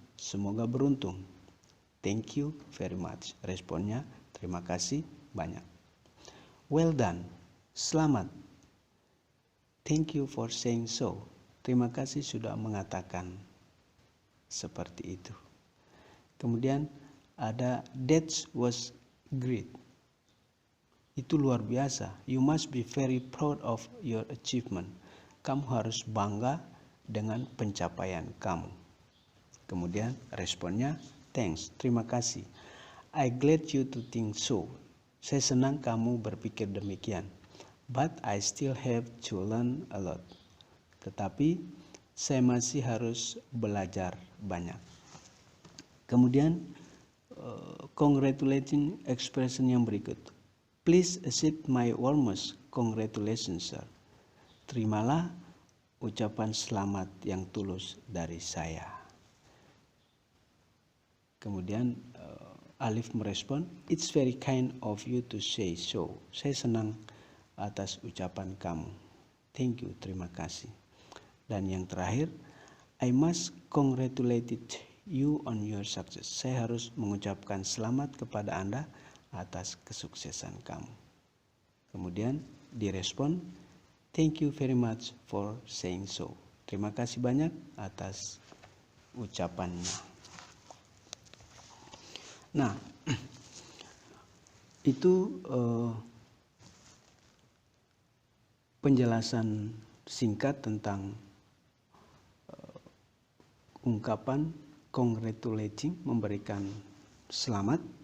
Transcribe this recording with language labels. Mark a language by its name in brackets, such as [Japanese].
[Indonesian] Semoga beruntung. [English] Thank you very much. [Indonesian] Responnya, terima kasih banyak. [English] Well done. [Indonesian] Selamat. [English] Thank you for saying so. [Indonesian] Terima kasih sudah mengatakan seperti itu. Kemudian ada [English] that was great. [Indonesian] Itu luar biasa. [English] You must be very proud of your achievement. [Indonesian] Kamu harus bangga dengan pencapaian kamu. Kemudian responnya, [English] thanks, [Indonesian] terima kasih. [English] I glad you to think so. [Indonesian] Saya senang kamu berpikir demikian. [English] But I still have to learn a lot. [Indonesian] Tetapi saya masih harus belajar banyak. Kemudian [English] congratulating expression [Indonesian] yang berikut. [English] Please accept my warmest congratulations, sir. [Indonesian] Terimalah ucapan selamat yang tulus dari saya. Kemudian Alif merespon, [English] it's very kind of you to say so. [Indonesian] Saya senang atas ucapan kamu. [English] Thank you, [Indonesian] terima kasih. Dan yang terakhir, [English] I must congratulate you on your success. [Indonesian] Saya harus mengucapkan selamat kepada Anda atas kesuksesan kamu. Kemudian direspon, [English] thank you very much for saying so. [Indonesian] Terima kasih banyak atas ucapannya. Nah, itu penjelasan singkat tentang ungkapan congratulating, memberikan selamat.